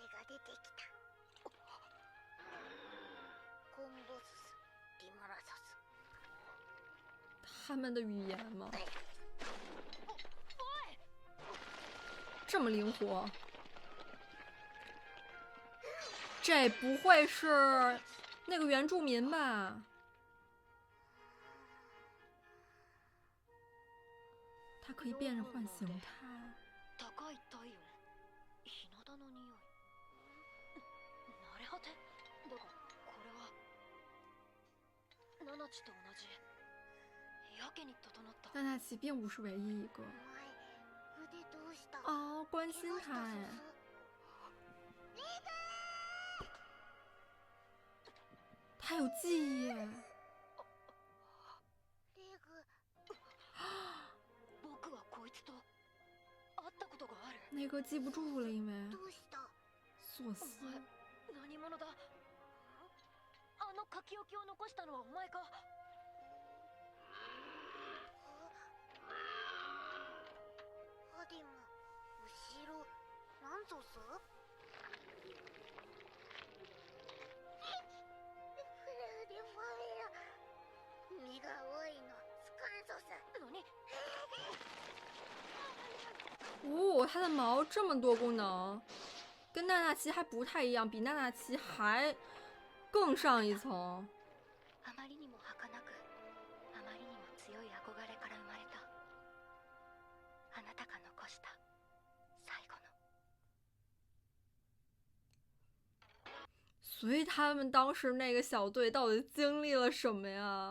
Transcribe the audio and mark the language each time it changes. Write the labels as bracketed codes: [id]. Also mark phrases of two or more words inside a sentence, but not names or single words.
[ja] 出てきた。コンボスス、リマラサス。 [zh] 他们的语言吗？这么灵活？这不会是那个原住民吧？它可以变着换形态。 [ja] 高い体温、日向の匂い。慣れ果て。だがこれはナナチと同じ。やけに整った。 [zh] 娜娜奇并不是唯一一个。 [ja] お前、腕どうした？ [zh] 哦，关心他哎。他有记忆耶。 [ja] レグ。僕はこいつと会ったことがある。 [zh] 那个记不住了，因为 [ja] どうした？索斯。何者だ？あの書き置きを残したのはお前か？ハディム、後ろ、なんぞす？フラデファメラ。身が多いの、スカンソス。何？ [zh] 哦，它的毛这么多功能，跟娜娜奇还不太一样，比娜娜奇还更上一层。 [ja] あまりにも儚く、あまりにも強い憧れから生まれた。あなたが残した最後の。 [zh] 所以他们当时那个小队到底经历了什么呀？